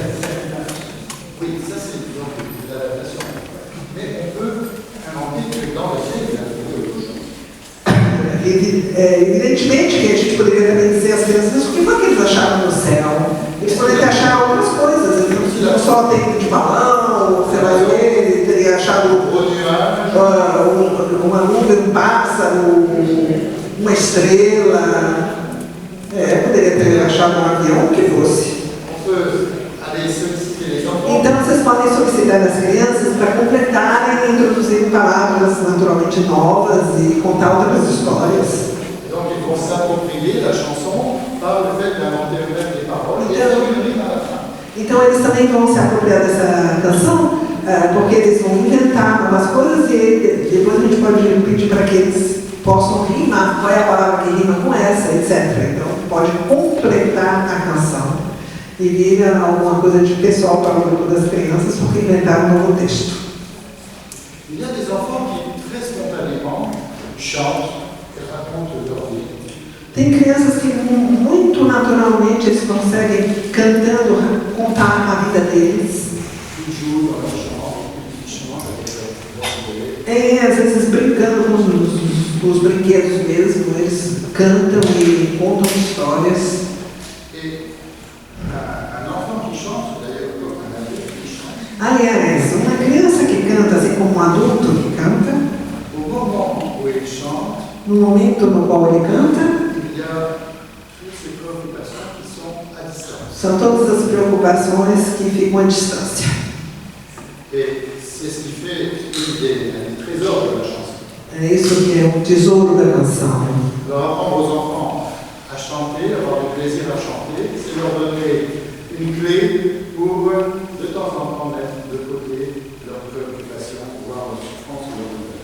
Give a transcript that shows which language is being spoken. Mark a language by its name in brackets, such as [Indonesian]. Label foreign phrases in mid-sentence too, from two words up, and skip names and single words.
[French] Oui, ça c'est donc l'adaptation. Mais on peut inventer que dans le ciel, il y a autre chose. [Portuguese] Evidentemente que a gente poderia também dizer às crianças o que foi que eles acharam no céu. Eles poderiam ter achado outras coisas, não só tempo de balão, sei lá, ele teria achado uma nuvem, um pássaro, uma estrela. Poderia ter achado um avião, o que fosse. Então vocês podem solicitar das crianças para completarem e introduzirem palavras naturalmente novas e contar outras histórias. [French] Donc ils vont s'approprier la chanson par le fait d'inventer eux-mêmes des paroles et faire une rime à la fin. [Portuguese] Então eles também vão se apropriar dessa canção, porque eles vão inventar algumas coisas e depois a gente pode pedir para que eles possam rimar, qual é a palavra que rima com essa, etc. Então pode completar a canção e vira alguma coisa de pessoal para o grupo das crianças porque inventaram um novo texto. [French] Il y a des enfants qui très spontanément chantent et racontent leur vie. [Portuguese] Tem crianças que muito naturalmente eles conseguem, cantando, contar a vida deles. [French] Ils jouent dans leur chambre, ils chantent avec leur [Portuguese] Às vezes brincando com os brinquedos mesmo, eles cantam e contam histórias. [French] Et un enfant qui chante, d'ailleurs comme un adulte qui chante, [Portuguese] Aliás, uma criança que canta, assim como um adulto que canta, [French] au moment où il chante, [Portuguese] no momento no qual ele canta, [French] il y a toutes ces préoccupations qui sont à distance. [Portuguese] são todas as preocupações que ficam à distância. [French] Et c'est ce qui fait une des trésors [Portuguese] É isso que é o tesouro da canção. [French] Alors apprendre aux enfants à chanter, avoir du plaisir à chanter, c'est leur donner une clé pour de temps en temps mettre de côté leurs préoccupations, voire leurs souffrances ou leurs douleurs.